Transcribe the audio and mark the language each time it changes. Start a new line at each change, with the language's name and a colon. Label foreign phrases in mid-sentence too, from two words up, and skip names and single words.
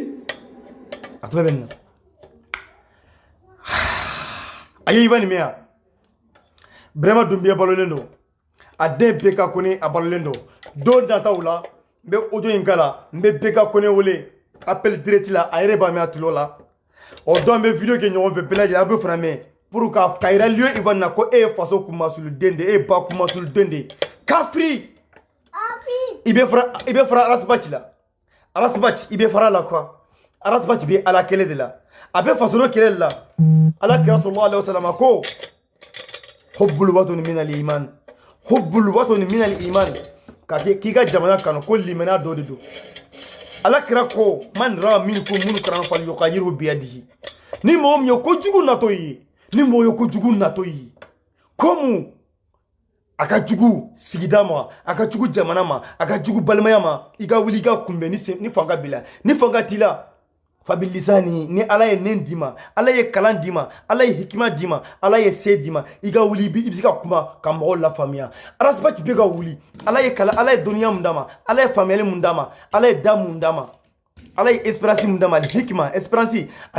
Bambara: a tulo bɛ nin na a ye i ba nin mɛn yan Brema Doumbia balolen don a den Beka Kone a balolen don don nataw la n bɛ audio in k'a la n bɛ Beka Kone wele
French: appel direct
Bambara: la a yɛrɛ b'a mɛn a tulo la o don an bɛ video kɛ ɲɔgɔn fɛ bɛɛ lajɛlen a bɛ fana mɛn pour ka yira lieu Ivan na ko e ye faso kunmasuluden de e ye ba kunmasuluden de kafiri i bɛ fara Arasibati la Arasibati i bɛ fara la quoi Arasibati bɛ ala kɛlɛ de la a bɛ faso dɔ kɛlɛ de la ala kira
Arabic: صلى الله عليه وسلم
Bambara: ko
Arabic: حب الوطن من الإيمان حب الوطن من الإيمان
Bambara: k'i ka jamana kanu ko limaniya dɔ de don ala kira ko
Arabic: من رأى منكم منكرا فليغيره بيده
Bambara: ni mɔgɔ min ye kojugu natɔ ye ni mɔgɔ ye kojugu natɔ ye komu a ka jugu sigida ma a ka jugu jamana ma a ka jugu balimaya ma i ka wuli i ka kunbɛn ni fanga b'i la ni fanga t'i la fabilisani ni ala ye nen d'i ma ala ye kalan d'i ma ala ye hikima d'i ma ala ye se d'i ma i ka wuli i bɛ se ka kuma ka mɔgɔw lafaamuya Arasibati bɛ ka wuli ala ye kalan ala ye dɔnniya mun d'a ma ala ye faamuyali mun d'a ma ala ye da mun d'a ma ala ye espérance mun d'a ma hikima espérance a